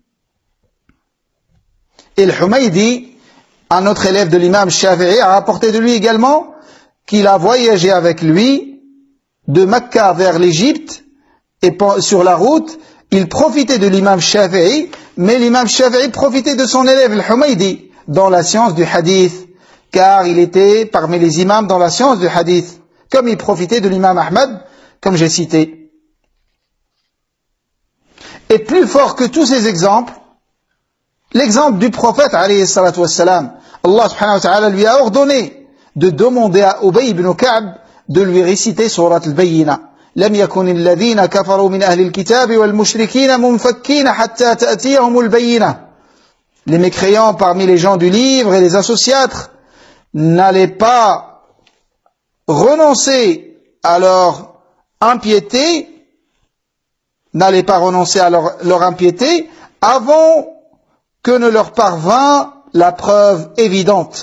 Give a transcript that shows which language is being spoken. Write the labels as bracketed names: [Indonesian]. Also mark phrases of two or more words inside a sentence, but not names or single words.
[French] Et le Humaydi, un autre élève de l'imam Shafi'i, a rapporté de lui également qu'il a voyagé avec lui de Mecca vers l'Égypte et sur la route, il profitait de l'imam Shafi'i, mais l'imam Shafi'i profitait de son élève, le Humaydi, dans la science du hadith, car il était parmi les imams dans la science du hadith, comme il profitait de l'imam Ahmad, comme j'ai cité. Et plus fort que tous ces exemples, l'exemple du prophète, [Arabic] عليه الصلاة والسلام, الله سبحانه وتعالى [French] lui a ordonné de demander à Ubay ibn Ka'b de lui réciter [Arabic] سورة البينة. لم يكن الذين كفروا من أهل الكتاب والمشركين منفكين حتى تأتيهم البينة. [French] Les mécréants parmi les gens du livre et les associatres n'allaient pas renoncer à leur impiété, leur impiété avant que ne leur parvint la preuve évidente.